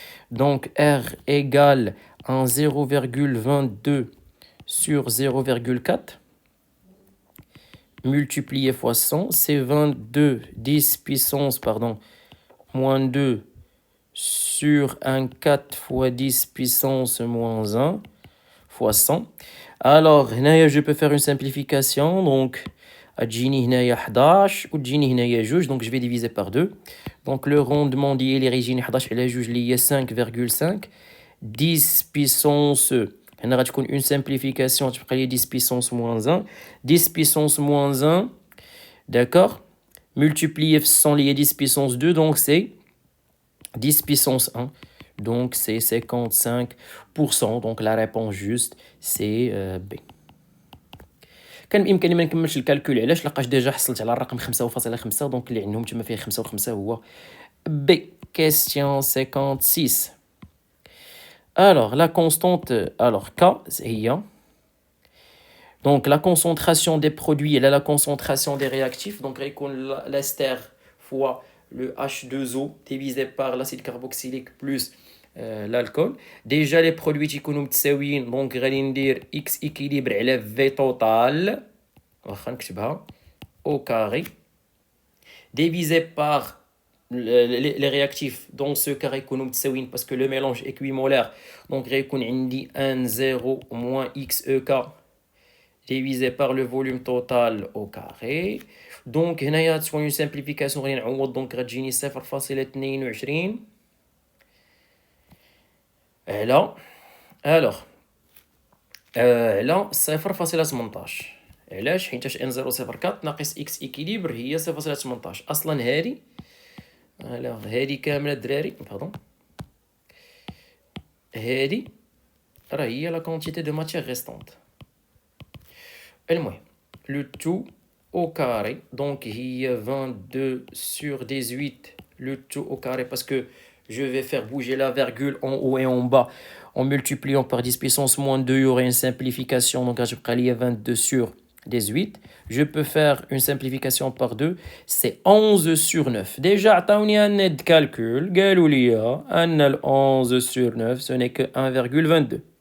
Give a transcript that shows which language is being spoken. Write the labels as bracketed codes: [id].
[fr] Donc R égale 0,22 sur 0,4 multiplié fois 100, c'est 22 10 puissance, moins 2 sur un 4 fois 10 puissance moins 1 fois 100. Alors, je peux faire une simplification. Donc, adjini [ar] هنايا 11 وتجيني هنايا 2, [fr] donc je vais diviser par 2. Donc, le rendement [ar] ديالي غيجيني 11 على 2 اللي هي 5,5 10 puissance. هنا غتكون [fr] une simplification [ar] تبقى لي [fr] 10 puissance moins 1. 10 puissance moins 1, d'accord, multiplié par 100 lié 10 puissance 2, donc c'est 10 puissance 1. Donc c'est 55%. Donc la réponse juste c'est B. [ar] كان بامكاني ما نكملش الكالكول علاش لقاش ديجا حصلت على الرقم 5.5. دونك اللي عندهم تما فيه 5 و5 هو B. [fr] Question 56. Alors, la constante, alors K, c'est donc la concentration des produits, elle a la concentration des réactifs, donc l'ester fois le H2O divisé par l'acide carboxylique plus l'alcool. Déjà les produits qui sont متساويين, donc [ar] غادي ندير [fr] X équilibre على V total, [ar] واخا نكتبها [fr] au carré, divisé par les réactifs dans ce cas [ar] يكونوا متساويين [fr] parce que le mélange équimolaire donc [ar] غيكون عندي [fr] 1 0 moins XEK divisé par le volume total au carré. [ar] Donc هنايا تكون [fr] une simplification [ar] غادي نعوض donc غتجيني 0.22 على alors على 0.18 علاش حيتاش n 0.04 ناقص x équilibre هي 0.18 اصلا هذه alors هذه كامله الدراري باردون هذه راه هي لا [fr] quantité de matière restante. [ar] المهم [fr] le tout au carré donc هي 22 sur 18 le tout au carré parce que je vais faire bouger la virgule en haut et en bas en multipliant par 10 puissance moins 2 il y aurait une simplification donc je prends 22 sur 18 je peux faire une simplification par 2 c'est 11 sur 9 déjà [ar] عطاوني [fr] un net calcul قالوا لي ان 11 sur 9 ce n'est que 1,22